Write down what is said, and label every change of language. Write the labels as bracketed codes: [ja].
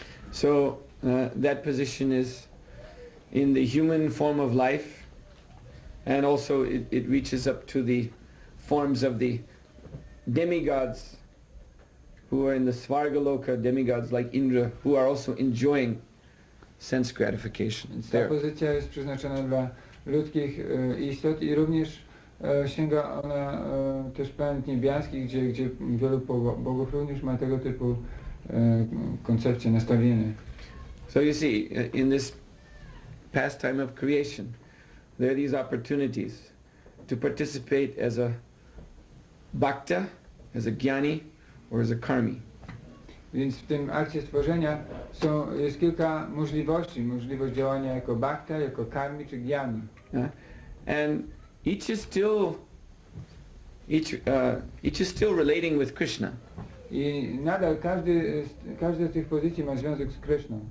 [en] So that position is in the human form of life, and also it reaches up to the forms of the demigods who are in the Svargaloka, demigods like Indra, who are also enjoying sense gratification. [pl] Więc ta pozycja jest przeznaczona dla ludzkich istot i również sięga ona też planet niebiańskich, gdzie wielu bogów również ma tego typu koncepcje, nastawienie. [en] So you see, in this pastime of creation, there are these opportunities to participate as a bhakta, as a jnani, or as a karmi. [pl] Więc w tym akcie stworzenia jest kilka możliwości. Możliwość działania jako bhakta, jako karmi czy jnani. [en] And each is still relating with Kṛṣṇa. [pl] I nadal każdy z tych pozycji ma związek z Kṛṣną.